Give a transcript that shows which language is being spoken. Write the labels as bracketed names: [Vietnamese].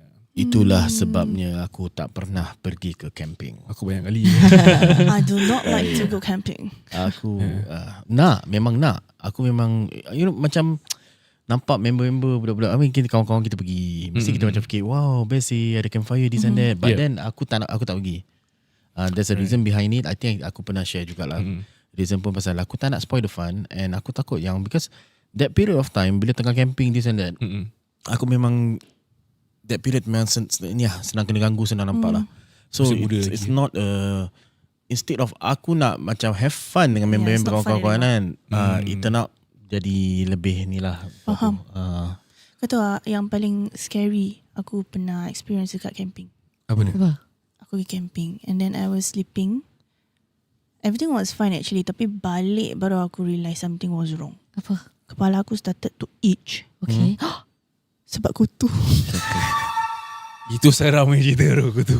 [Malay] Itulah sebabnya aku tak pernah pergi ke camping. Aku banyak kali. [English] I do not like to go camping. [Malay] Aku memang nak. Aku memang macam nampak member-member budak-budak, kita kawan-kawan kita pergi, mesti kita macam fikir wow best sih, ada campfire [English] this and that. [Malay] But then aku tak pergi. [English] There's a reason behind it. I think [Malay] aku pernah share jugalah. Reason pun pasal aku tak nak spoil the fun, and aku takut yang [English] because that period of time [Malay] bila tengah camping this and that, aku memang that period memang senang kena ganggu, senang nampak lah. [English] So it's not instead of [Malay] aku nak macam have fun dengan member-member kawan-kawan kan, [English] it turn out [Malay] jadi lebih ni lah. Faham. Kau tahu yang paling scary aku pernah experience dekat camping. Apa dia? Aku pergi camping [English] and then I was sleeping. Everything was fine actually, [Malay] tapi balik baru aku realise [English] something was wrong. [Malay] Apa? [English] Kepala aku started to itch. Okay. [Malay] Sebab kutu. Itu seram cerita kutu.